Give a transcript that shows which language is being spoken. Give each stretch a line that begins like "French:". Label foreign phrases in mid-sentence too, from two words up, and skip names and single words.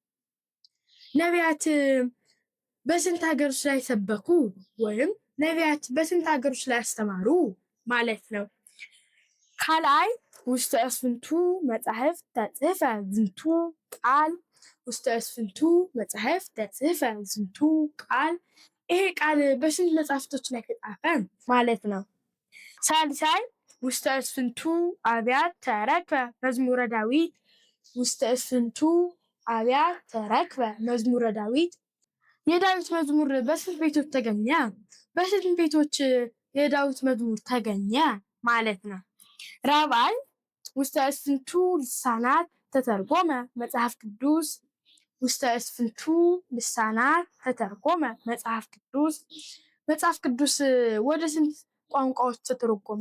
Amharic: ነቢያት በስንት ሀገሮች ላይ ሰበኩ ወይም ነቢያት በስንት ሀገሮች ላይ አስተማሩ ማለት ነው።
Geez: ካልአይ ውስተ እስፍንቱ መጽሐፍ ተጽሕፈ ዝንቱ ቃል ውስተ እስፍንቱ መጽሐፍ ተጽሕፈ ዝንቱ ቃል።
Amharic: ይሄ ቃል በስንት መጽሐፍቶች ላይ ተጻፈ ማለት ነው።
Geez: ሳልሳይ ውስተ እስፍንቱ አብያት ተረክበ መዝሙረ ዳዊት ውስተ እስፍንቱ አብያት ተረክበ መዝሙረ ዳዊት።
Amharic: የዳዊት መዝሙር በስንት ቤቶች ተገኘ? በስንት ቤቶች የዳዊት መዝሙር ተገኘ ማለት ነው።
Geez: ራብዓይ ውስተ እስፍንቱ ልሳናት ተተርጎመ መጽሐፍ ቅዱስ ውስተ እስፍንቱ ልሳናት ተተርጎመ መጽሐፍ ቅዱስ።
Amharic: መጽሐፍ ቅዱስ ወደ ስንት ቋንቋዎች ተተረጎመ?